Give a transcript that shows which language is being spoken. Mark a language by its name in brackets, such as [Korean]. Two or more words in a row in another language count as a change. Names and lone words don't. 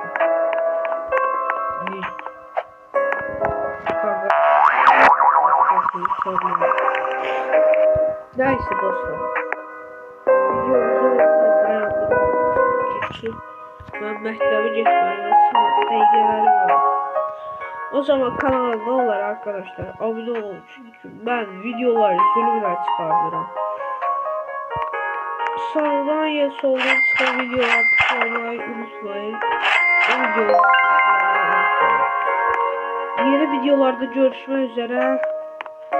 [Turkish] Neyse dostlar. [Azerbaijani] Videomuzu dayandırım ki ben məktəbə getməliyəm. Dəqiqələri var. [Turkish] O zaman kanala ne olar arkadaşlar? [Azerbaijani] Abone olun çünkü ben videoları zülümlə çıxardıram. [Turkish] Sağdan ya soldan çıxan videoları tıklamayı unutmayın. Yeni videolarda görüşmek üzere.